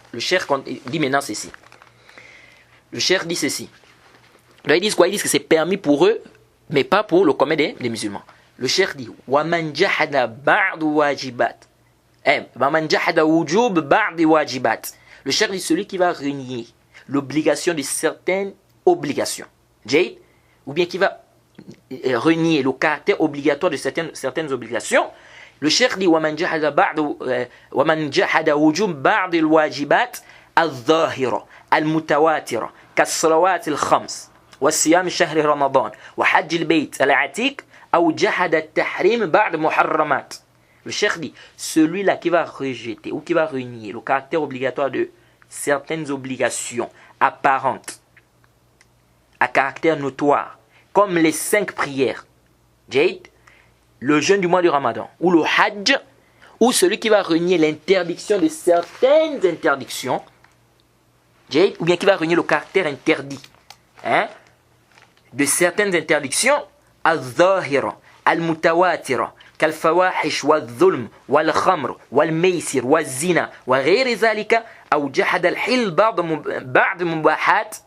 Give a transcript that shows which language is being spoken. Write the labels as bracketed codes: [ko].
[fr] Le cheikh dit maintenant ceci. Le cheikh dit ceci. Donc ils disent quoi? Ils disent que c'est permis pour eux, mais pas pour le commun des musulmans. Le cheikh dit [ar] وَمَنْ جَحَدَ بَعْضُ وَاجِبَاتٍ. وَمَنْ جَحَدَ وُجُوبَ بَعْضِ وَاجِبَاتٍ. [fr] Le cheikh dit celui qui va renier l'obligation de certaines obligations. Jade. Ou bien qui va renier le caractère obligatoire de certaines obligations. Le cheikh dit [ar] وَمَنْ جَحَدَ وُجُوبَ بَعْضِ الْوَاجِبَاتِ الظَّاهِرَةِ الْمُتَوَاتِرَةِ كالصلوات الخمس والصيام شهر رمضان وحج البيت العتيق أو جحد التحريم بعد محرمات. [fr] Le cheikh dit, celui-là qui va rejeter ou qui va renier le caractère obligatoire de certaines obligations apparentes à caractère notoire, comme les 5 prières, Jade, le jeûne du mois du Ramadan, ou le Hajj, ou celui qui va renier l'interdiction de certaines interdictions, Jade, ou bien qui va renier le caractère interdit, de certaines interdictions, [ar] al-zahira, al-mutawatira, كالفواحش والظلم والخمر والميسر والزنا وغير ذلك أو جحد الحل بعض مباحات.